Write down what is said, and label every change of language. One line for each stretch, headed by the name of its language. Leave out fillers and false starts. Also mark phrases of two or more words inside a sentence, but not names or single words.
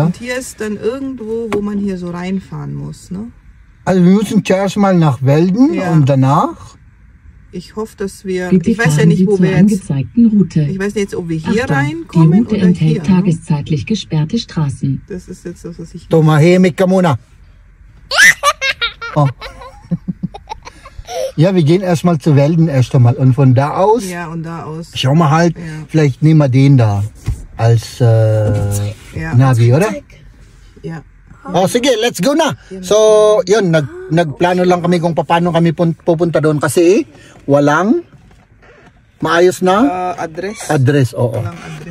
German: Und hier ist dann irgendwo, wo man hier so reinfahren muss, ne? Also wir müssen zuerst mal nach Velden und danach? Ich hoffe, dass wir... Bitte ich weiß ja nicht, wo wir jetzt... angezeigten Route. Ich weiß nicht, ob wir hier Achtung, reinkommen die Route oder enthält hier. tageszeitlich gesperrte Straßen. Das ist jetzt das, was ich...
Filipino: Tumahimik ka muna. Oh.
German: Ja, wir gehen erstmal zu Welden erst einmal und von da aus Ja, und da aus. schauen wir halt, Ja. vielleicht nehmen wir den da als Ja. Navi, oder? Ja.
Filipino: Oh, sige,
English: let's go na.
Filipino: So, yun, nagplano lang kami kung paano kami pupunta doon kasi walang maayos na Address. address. Oo. Walang address.